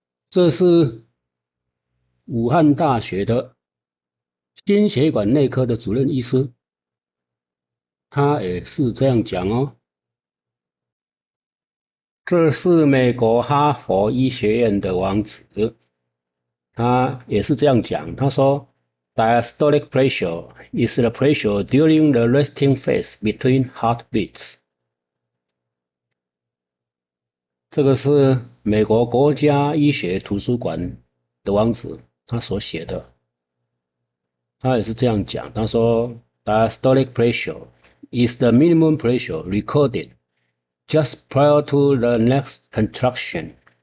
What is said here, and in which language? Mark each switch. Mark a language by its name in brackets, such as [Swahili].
[Chinese] 这是武汉大学的心血管内科的主任医师，他也是这样讲哦。这是美国哈佛医学院的王子，他也是这样讲。他说 [English] ，diastolic pressure is the pressure during the resting phase between heartbeats。 [Chinese] 这个是美国国家医学图书馆的王子他所写的，他也是这样讲。他说 [English] ，diastolic pressure is the minimum pressure recorded just prior to the next contraction。